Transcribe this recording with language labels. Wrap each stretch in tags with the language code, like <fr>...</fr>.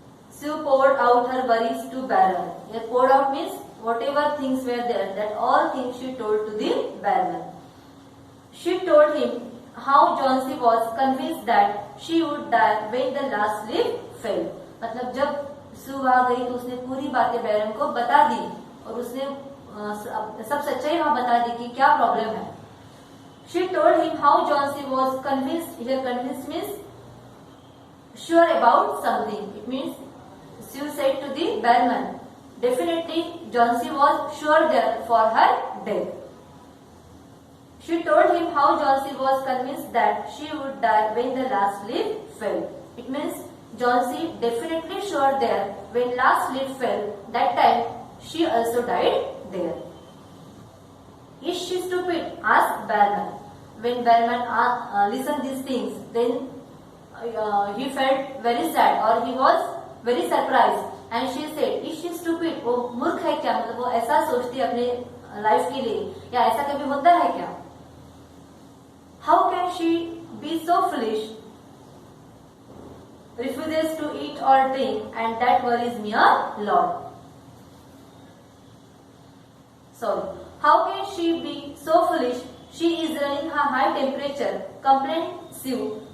<en>Sue poured out her worries to Behrman. Here, poured out means whatever things were there, that all things she told to the Behrman. She told him how Johnsy was convinced that she would die when the last leaf fell.</en> <hi>मतलब जब सू वहां गई तो उसने पूरी बातें बैरम को बता दी और उसने सब सच्चाई वहां बता दी कि क्या प्रॉब्लम है.</hi> <en>She told him how Johnsy was convinced. Here, convinced means sure about something. It means Sue said to the barman, definitely Johnsy was sure there for her death. She told him how Johnsy was convinced that she would die when the last leaf fell. It means Johnsy definitely sure there when last leaf fell. That time she also died there. Is she stupid? Asked barman. When barman listened these things, then he felt very sad or he was very surprised. And she said, "Is she stupid?"</en> <hi>वो मूर्ख है क्या? मतलब वो ऐसा सोचती है अपने लाइफ के लिए, या ऐसा कभी होता है क्या?</hi> <en>How can she be so foolish? Refuses to eat or drink, and that worries me a lot. Sorry. How can she be so foolish? She is running a high temperature, complained Sue.</en>